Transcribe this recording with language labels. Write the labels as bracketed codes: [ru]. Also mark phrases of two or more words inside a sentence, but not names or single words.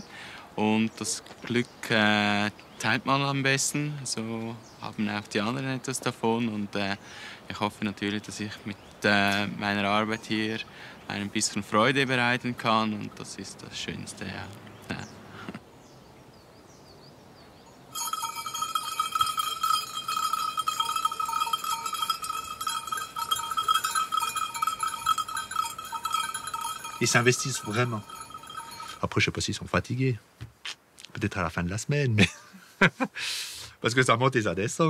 [de] Und das Glück teilt man am besten, so haben auch die anderen etwas davon. Und ich hoffe natürlich, dass ich mit meiner Arbeit hier ein bisschen Freude bereiten kann. Und das ist das Schönste. Ja. [fr] Ils s'investissent vraiment. Après, je sais pas s'ils sont fatigués. Peut-être à la fin de la semaine, mais parce que ça monte et ça descend.